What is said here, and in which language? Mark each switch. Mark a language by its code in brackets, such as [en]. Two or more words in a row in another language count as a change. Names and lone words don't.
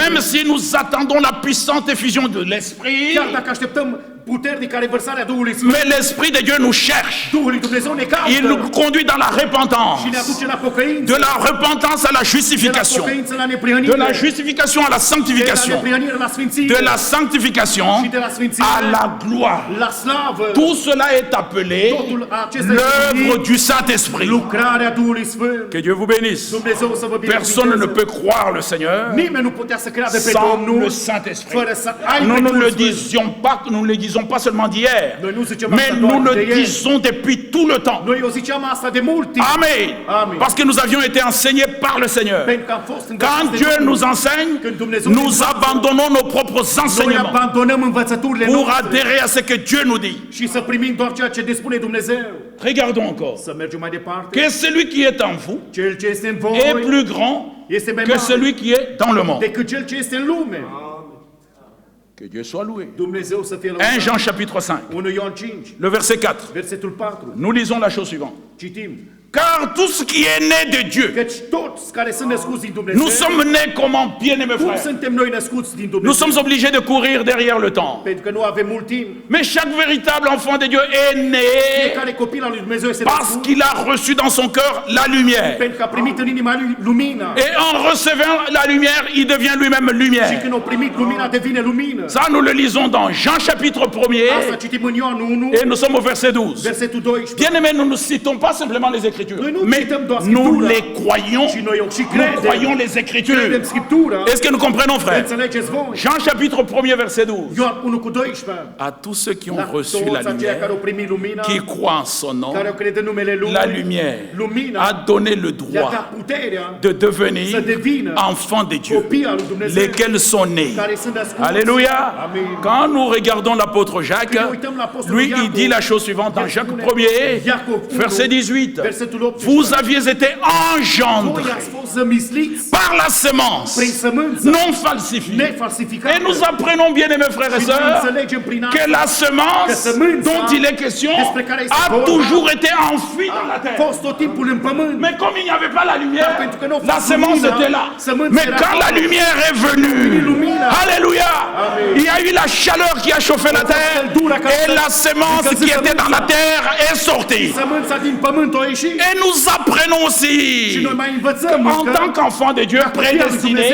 [fr] Même si nous attendons la puissante effusion de l'Esprit, [ro] Chiar dacă așteptăm puternică revărsarea Duhului Sfânt, [fr] mais l'Esprit de Dieu nous cherche. [ro] Duhul lui Dumnezeu ne [fr] Il nous [ro] caută [fr] conduit dans la repentance. [ro] și ne aduce la pocăință. [fr] De la repentance à la [ro] De la [fr] justification. [ro] pocăință la [fr] De [ro] neprihănire. [fr] la justification à la [ro] De la [fr] sanctification. [ro] neprihănire la sfințire. [fr] De la sanctification [ro] Și de la sfințire [fr] à la gloire. [ro] la slavă. [fr] Tout cela est appelé [ro] Totul acesta [fr] l'œuvre [ro] este [fr] du Saint-Esprit. [ro] lucrarea Duhului Sfânt. [fr] Que Dieu vous bénisse. [ro] Dumnezeu să vă [fr] Personne ne [ro] binecuvânteze. [fr] peut croire le Seigneur [ro] Nimeni nu putea să creadă pe [fr] sans [ro] Domnul [fr] le Saint-Esprit. [ro] fără să aibă [fr] Nous ne [ro] Duhul [fr] le [ro] Sfânt. [fr] disions pas, nous ne le disons pas seulement d'hier, [ro] Noi nu zicem [fr] mais [ro] asta [fr] nous [ro] doar [fr] le [ro] de ieri. [fr] disons depuis tout le temps. [ro] Noi o ziceam asta de mult timp. [fr] Amen. [ro] Amen. [fr] Parce que nous avions été enseignés par le Seigneur. [ro] Pentru că am fost [fr] Quand [ro] învățați de [fr] Dieu [ro] Domnul. [fr] nous enseigne, [ro] Când Dumnezeu [fr] nous [ro] ne învață, [fr] abandonnons nos propres [ro] noi [fr] enseignements [ro] abandonăm învățăturile [fr] pour [ro] noastre [fr] adhérer à ce que Dieu nous dit. [ro] și să primim doar ceea ce ne spune Dumnezeu. [fr] Regardons encore. [ro] Să mergem mai departe. [fr] Que celui qui est en vous [ro] Cel ce este în [fr] est [ro] voi [fr] plus grand [ro] este mai [fr] que [ro] mare [fr] celui qui est dans le monde. [ro] decât cel ce este în lume. [fr] Que Dieu soit loué. [ro] Dumnezeu să fie [fr] 1 [ro] lăudat. [fr] Jean chapitre 5, [ro] 1 Ioan 5, [fr] le verset 4. [ro] versetul 4. [fr] Nous lisons la chose suivante. [ro] Citim. [fr] Car tout ce qui est né de Dieu, [ro] Căci toți care sunt născuți din Dumnezeu, [fr] nous sommes nés comment, bien-aimés [ro] cum [fr] frères? [ro] suntem noi născuți din [fr] Nous [ro] Dumnezeu? [fr] sommes obligés de courir derrière le temps. [ro] Pentru că nu avem mult timp. [fr] Mais chaque véritable enfant de Dieu est né [ro] Fiecare copil al lui Dumnezeu este [fr] parce [ro] născut [fr] qu'il a reçu dans son cœur la lumière. [ro] pentru că a primit în inima lui lumina. [fr] Et en recevant la lumière, il devient lui-même [ro] Și [fr] lumière. [ro] când a primit lumina, devine lumină. [fr] Ça, nous le lisons dans Jean chapitre 1er [ro] Asta citim în Ioan 1, [fr] et nous sommes au verset 12. [ro] versetul 12. [fr] Bien-aimés, nous ne citons pas simplement les Écritures, [ro] Noi nu [fr] mais [ro] cităm doar [fr] nous [ro] Scriptura, [fr] les croyons. [ro] ci noi o și [fr] Nous [ro] credem. [fr] croyons les [ro] Credem [fr] Écritures. [ro] Scriptura. [fr] Est-ce que nous comprenons, frères? [ro] Înțelegeți voi? [fr] Jean chapitre 1er verset 12. [ro] Ioan 1 cu 12. [fr] À tous ceux qui ont [ro] La [fr] reçu [ro] toți [fr] la [ro] aceia care [fr] lumière, [ro] au primit lumina, [fr] qui croient en son nom, [ro] care au crede în numele Lui, [fr] la lumière [ro] lumina [fr] a donné le [ro] i-a dat [fr] droit [ro] puterea [fr] de devenir [ro] să devină [fr] enfants de Dieu, [ro] copii al lui Dumnezeu, [fr] lesquels sont nés. [ro] care sunt născuți. [fr] Alléluia. [ro] Amen. [fr] Quand nous regardons l'apôtre Jacques, [ro] Când ne uităm la apostolul [fr] lui, il [ro] Iacov, [fr] dit la chose suivante dans [ro] el [fr] Jacques [ro] spune, [fr] 1er, [ro] Iacov 1, [fr] verset 18. [ro] versetul 18. [fr] Vous aviez été [ro] Voi [fr] engendrés [ro] ați fost zămisliți [fr] par la semence [ro] prin sămânță [fr] non falsifiée. [ro] nefalsificată. [fr] Et nous apprenons, bien aimés frères et [ro] Și noi [fr] sœurs, [ro] înțelegem prin [fr] que [ro] asta [fr] la semence [ro] că sămânța [fr] dont il est question [ro] despre care este [fr] a [ro] vorba [fr] toujours été enfouie dans la [ro] a [fr] terre. [ro] fost tot timpul în pământ. [fr] Mais comme il n'y avait pas la lumière, [ro] Dar pentru că nu a [fr] la [ro] fost [fr] semence [ro] lumina, [fr] était là. [ro] sămânța [fr] Mais [ro] era [fr] quand la [ro] acolo. [fr] lumière est venue, [ro] lumina. [fr] alléluia, [ro] Amen. [fr] il y a eu la chaleur qui a chauffé la terre et la semence qui était dans la terre est sortie. [ro] Sămânța din pământ a ieșit. [fr] Et nous apprenons [ro] Și [fr] aussi, [ro] noi mai învățăm [fr] en tant qu'enfants de Dieu prédestinés,